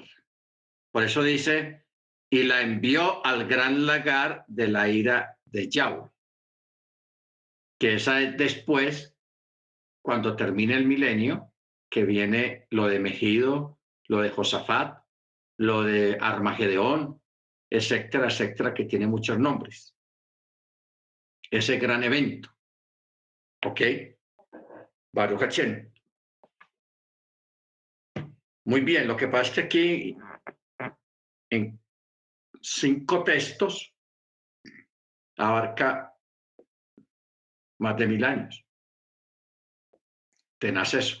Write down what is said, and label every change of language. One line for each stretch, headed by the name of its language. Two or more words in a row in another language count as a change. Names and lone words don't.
Spanish: Por eso dice, y la envió al gran lagar de la ira de Yahweh, que esa es después, cuando termine el milenio, que viene lo de Megido, lo de Josafat, lo de Armageddón, etcétera, etcétera, que tiene muchos nombres. Ese gran evento. ¿Ok?
Hebrew: ברוך השם.
Spanish: Muy bien, lo que pasa es que aquí, en 5 textos, abarca más de 1000 años. Tenaz eso.